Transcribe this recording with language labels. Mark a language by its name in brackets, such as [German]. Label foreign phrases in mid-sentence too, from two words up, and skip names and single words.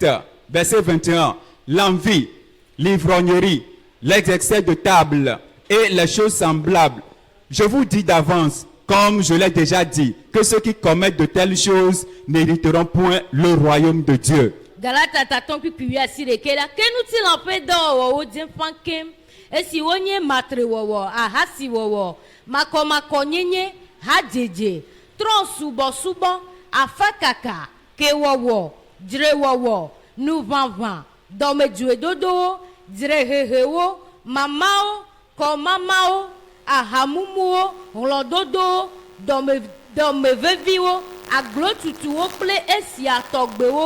[French] Verset 21. L'envie, l'ivrognerie, les excès de table et les choses semblables. Je vous dis d'avance, comme je l'ai déjà dit, que ceux qui commettent de telles choses n'hériteront point le royaume de Dieu. [Ewe] Galata tatɔn kpikpi wi asi ɖekea. Ke ŋutilã ƒe dɔwɔwɔwo dze ƒãa kem. Esi wonye matrewɔwɔ, ahasiwɔwɔ, makɔmakɔnyenye, hadzedze, trɔ̃subɔsubɔ, afakaka, kewɔwɔ, dzrewɔwɔ, nuʋaʋã, dɔmedzoedodowo, dzrehehewo, mamawo, kɔmamawo, ahamumuwo, hlɔdodowo, dɔmeveviwo, aglotutuwo kple esia tɔgbewo.